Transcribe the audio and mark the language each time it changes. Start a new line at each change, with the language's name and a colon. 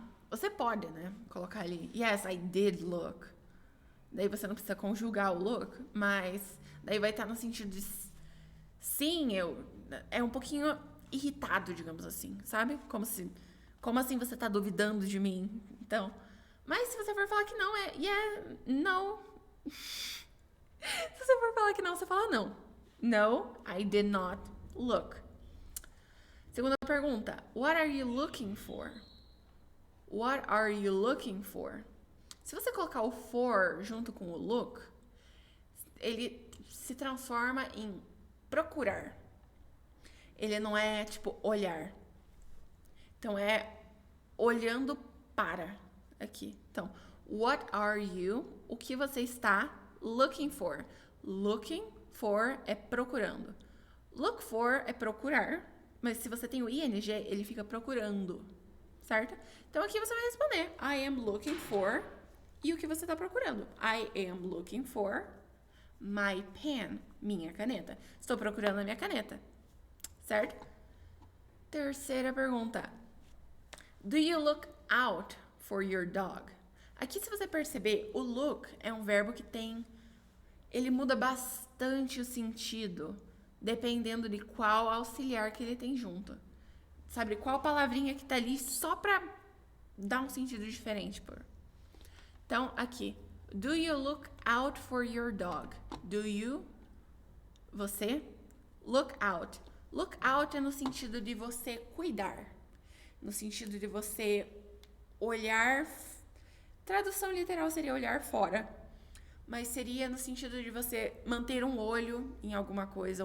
Portuguese: Você pode, né, colocar ali,
English: yes, I did look.
Portuguese: Daí você não precisa conjugar o look, mas daí vai estar no sentido de sim, é um pouquinho irritado, digamos assim, sabe? Como assim você tá duvidando de mim? Então, mas se você for falar que não,
English: yeah, no.
Portuguese: Se você for falar que não, você fala não.
English: No, I did not look.
Portuguese: Segunda pergunta.
English: What are you looking for? What are you looking for?
Portuguese: Se você colocar o for junto com o look, ele se transforma em procurar. Ele não é tipo olhar. Então é olhando para aqui. Então,
English: what are you?
Portuguese: O que você está looking for? Looking for é procurando. Look for é procurar, mas se você tem o ing, ele fica procurando, certo? Então aqui você vai responder
English: I am looking for
Portuguese: e o que você está procurando.
English: I am looking for my pen,
Portuguese: minha caneta. Estou procurando a minha caneta, certo? Terceira pergunta.
English: Do you look out for your dog?
Portuguese: Aqui, se você perceber, o look é um verbo que ele muda bastante o sentido, dependendo de qual auxiliar que ele tem junto. Sabe, qual palavrinha que tá ali só pra dar um sentido diferente, pô. Então, aqui.
English: Do you look out for your dog? Do you, você, look out.
Portuguese: Look out é no sentido de você cuidar. No sentido de você olhar. Tradução literal seria olhar fora. Mas seria no sentido de você manter um olho em alguma coisa.